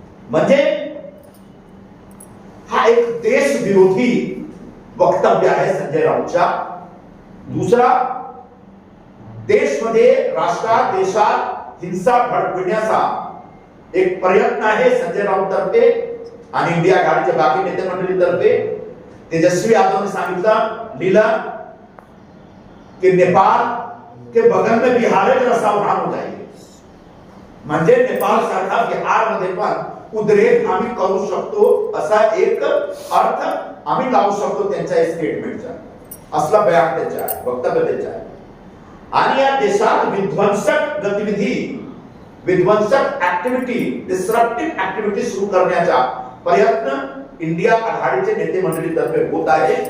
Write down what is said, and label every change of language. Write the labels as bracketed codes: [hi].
[mr] म्हणजे हा एक देशविरोधी वक्तव्य आहे संजय राऊतच्या. दुसरा, देशमध्ये राष्ट्रात देशात हिंसा भडकविण्याचा एक प्रयत्न आहे संजय राऊत तर्फे आणि इंडिया आघाडीच्या बाकी नेते मंडळीतर्फे. [hi] तेजस्वी यादव ने [mr] सांगितलं लिहिलं की [hi] नेपाल के बगल में बिहार है, जरा सावधान हो जाइए. [mr] म्हणजे नेपाळ सारखा बिहार मध्ये पण उद्रेक आम्ही करू शकतो असा एक अर्थ आम्ही लावू शकतो त्यांच्या स्टेटमेंटचा. असला बयान त्याचा आहे, वक्तव्य त्याचा आहे. आणि या देशात विध्वंसक गतिविधी, विध्वंसक ऍक्टिव्हिटी, डिस्रप्टिव्ह ऍक्टिव्हिटी सुरू करण्याचा प्रयत्न इंडिया आघाडीचे नेते मंडळीतर्फे होत आहे.